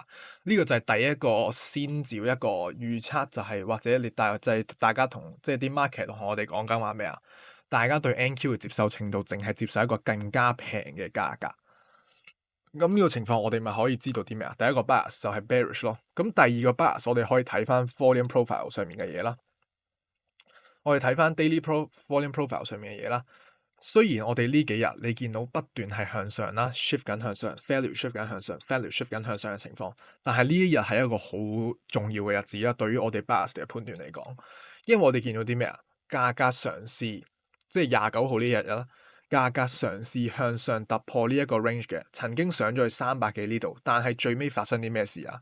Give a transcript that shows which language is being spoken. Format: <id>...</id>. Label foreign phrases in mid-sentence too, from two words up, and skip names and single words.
<yue>呢個就係第一個先兆一個預測，就係或者你就係大家同即係啲 market 同我哋講緊話咩啊？大家對 NQ 嘅接受程度淨係接受一個更加平嘅價格。咁呢個情況我哋咪可以知道啲咩啊？第一個 bias 就係 bearish 咯。咁第二個 bias 我哋可以睇翻</yue> <en>volume profile</en> <yue>上面嘅嘢啦。我哋睇翻</yue> <en>daily volume profile</en> <yue>上面嘅嘢啦。雖然我哋呢幾日你見到不斷係向上啦，shift 緊向上，</yue> <en>value shift</en> <yue>緊向上，</yue> <en>value shift</en> <yue>緊向上嘅情況，但係呢一日係一個好重要嘅日子啦，對於我哋 bias 嘅判斷嚟講，因為我哋見到啲咩啊？價格嘗試，即係29號呢日啦，價格嘗試向上突破呢一個 range 嘅，曾經上咗去300幾呢度，但係最尾發生啲咩事啊？</yue>